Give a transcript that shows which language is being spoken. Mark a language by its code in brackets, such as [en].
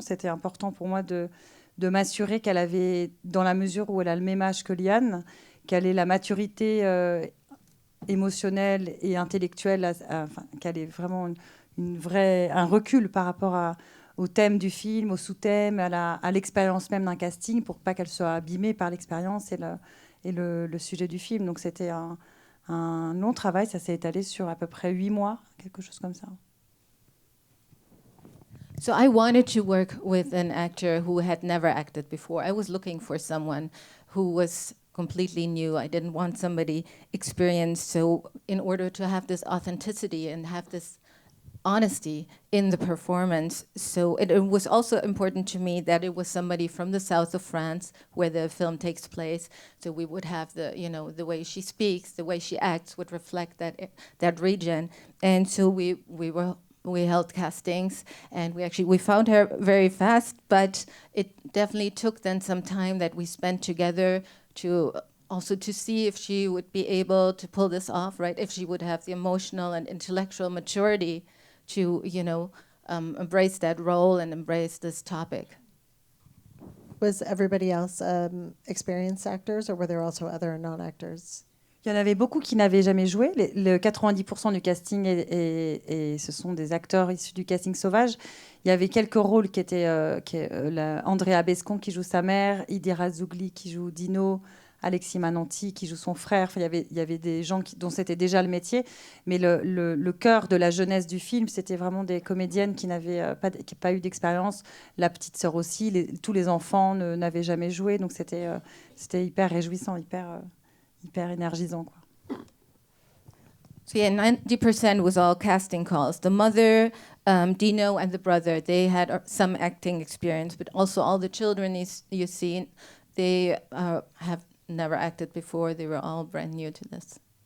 [fr] C'était important pour moi de m'assurer qu'elle avait, dans la mesure où elle a le même âge que Liane, qu'elle ait la maturité émotionnelle et intellectuelle, qu'elle ait vraiment un recul par rapport au thème du film, au sous-thème, à l'expérience même d'un casting, pour pas qu'elle soit abîmée par l'expérience et le sujet du film. Donc c'était un long travail, ça s'est étalé sur à peu près 8 mois, quelque chose comme ça. [en] So I wanted to work with an actor who had never acted before. I was looking for someone who was completely new. I didn't want somebody experienced. So in order to have this authenticity and have this honesty in the performance, so it was also important to me that it was somebody from the south of France where the film takes place. So we would have the way she speaks, the way she acts would reflect that region. And so we held castings, and we found her very fast, but it definitely took then some time that we spent together to see if she would be able to pull this off, right? If she would have the emotional and intellectual maturity to, embrace that role and embrace this topic. Was everybody else experienced actors, or were there also other non-actors? [fr] Il y en avait beaucoup qui n'avaient jamais joué. Le 90% du casting, et ce sont des acteurs issus du casting sauvage. Il y avait quelques rôles qui étaient Andréa Bescond qui joue sa mère, Idir Azougli qui joue Dino, Alexis Manenti qui joue son frère. Enfin, il y avait des gens dont c'était déjà le métier. Mais le cœur de la jeunesse du film, c'était vraiment des comédiennes qui n'avaient pas eu d'expérience. La petite sœur aussi. Tous les enfants n'avaient jamais joué. Donc c'était hyper réjouissant, hyper énergisant, quoi. [en] So yeah, 90% was all casting calls. The mother, Dino, and the brother, they had some acting experience, but also all the children you see, they have never acted before. They were all brand new to this.